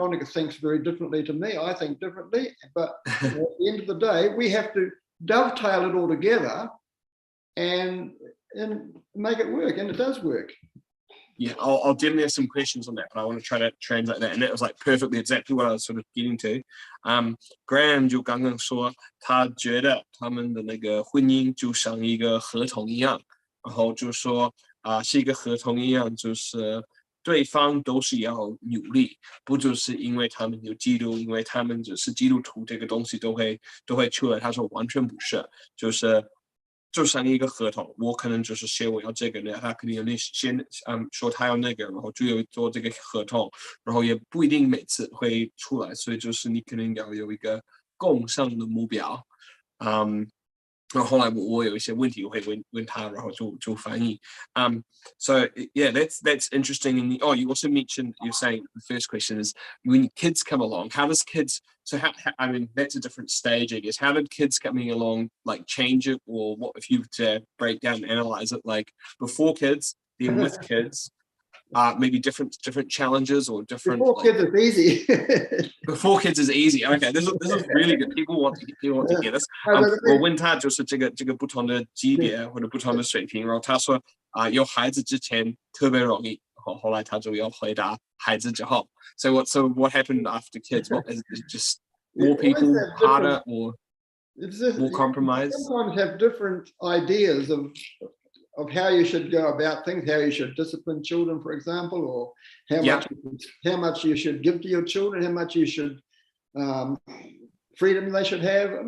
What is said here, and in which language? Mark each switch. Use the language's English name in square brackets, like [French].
[English] Veronica thinks very differently to me. I think differently. But at the end of the day, we have to dovetail it all together and make it work. And it does work. Yeah, I'll definitely have some questions on that, but I want to try to translate that. And that was like perfectly exactly what I was sort of getting to. [Chinese] Graham 就刚刚说，他觉得他们的那个婚姻就像一个合同一样，然后就说是一个合同一样，就是对方都是要努力，不就是因为他们有基督，因为他们只是基督徒，这个东西都会出来。他说完全不是，就是就像一个合同，我可能就是写我要这个，他肯定有先说他要那个，然后就有做这个合同，然后也不一定每次会出来，所以就是你肯定要有一个共上的目标。然后后来我有一些问题我会问他，然后就翻译。 [English] So yeah, that's interesting. And you also mentioned, you're saying the first question is when kids come along, how does kids? So I mean, that's a different stage, I guess. How did kids coming along like change it, or what if you to break down and analyze it, like before kids, then with kids? Maybe different challenges or different. Before kids is easy. Before kids is easy. Okay, this is really good. People want to hear this. [Chinese] 我问他就是这个不同的级别或者不同的水平，然后他说有孩子之前特别容易，后来他就要回答孩子之后。 [English] So what happened after kids? What is it just more people, harder, or more compromise? You sometimes have different ideas of how you should go about things, how you should discipline children, for example, or how much you should give to your children, how much you should freedom they should have.